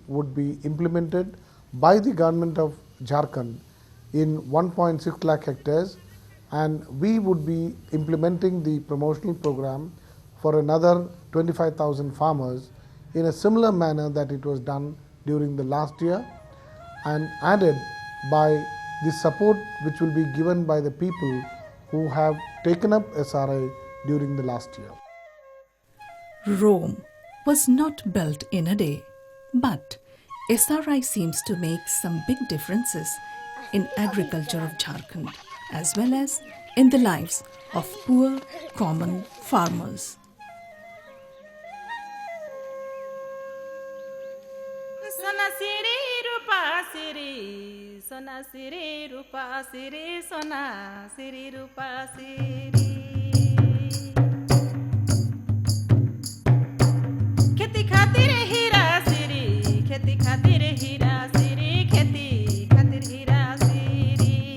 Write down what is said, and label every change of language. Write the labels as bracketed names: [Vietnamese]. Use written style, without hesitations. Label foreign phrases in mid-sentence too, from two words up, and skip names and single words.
[English] would be implemented by the government of Jharkhand in 1.6 lakh hectares, and we would be implementing the promotional program for another 25,000 farmers in a similar manner that it was done during the last year, and added by the support which will be given by the people who have taken up SRI during the last year. Rome was not built in a day, but SRI seems to make some big differences in agriculture of Jharkhand as well as in the lives of poor common farmers. [Hindi] सोना सिरी रूपा सिरी, सोना सिरी रूपा सिरी, सोना सिरी रूपा सिरी. खेती खातिर हीरा सिरी, खेती खातिर हीरा सिरी, खेती खातिर हीरा सिरी.